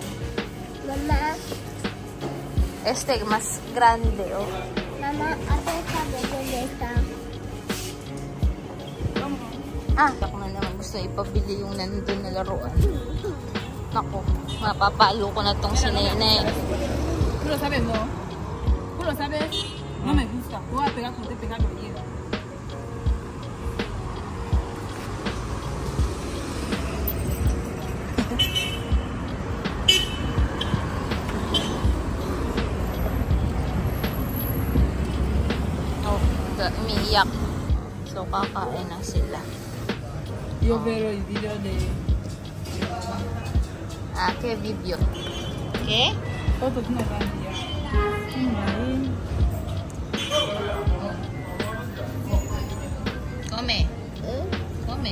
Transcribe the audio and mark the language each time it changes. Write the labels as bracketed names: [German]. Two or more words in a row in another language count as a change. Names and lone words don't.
[Filipino] Mama. [Spanish] Este, mas grande, oh. [Filipino] Mama, ate sabi ko dito. Ah, ako na naman gusto ipabili yung nandun na laruan. Naku, mapapalo ko na tong si Nene. [Spanish] ¿Tú lo sabes, no? ¿Tú lo sabes? No me gusta. Tú vas a pegar como te pegaba ayer. [Filipino] Oh, umiiyak. So, kakain na sila. [Spanish] Yo veo el video de... Ah, ¿qué video? ¿Qué? Fotos no van ya. Come. Come.